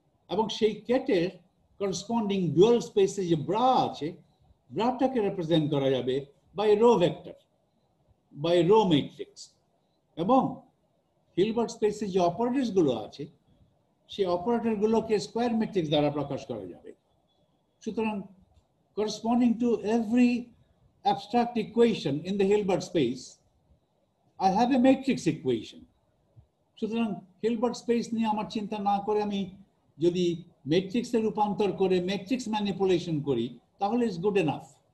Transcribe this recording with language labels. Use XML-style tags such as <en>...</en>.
<bn>এবং সেই ক্যাটের corresponding dual স্পেসে যে ব্রা আছে, ব্রাটাকে রিপ্রেজেন্ট করা যাবে by rho vector, by row matrix. এবং হিলবার্ট স্পেসে যে অপারেটরস গুলো আছে সেই অপারেটর গুলোকে স্কোয়ার ম্যাট্রিক্স দ্বারা প্রকাশ করা যাবে।</bn> <en>সুতরাং corresponding to every abstract equation in the Hilbert space, I have a matrix equation.</en> <bn>সুতরাং হিলবার্ট স্পেস নিয়ে আমার চিন্তা না করে আমি যদি ম্যাট্রিক্সে রূপান্তর করে ম্যাট্রিক্স ম্যানিপুলেশন করি তাহলে</bn> <en>It's good enough.</en>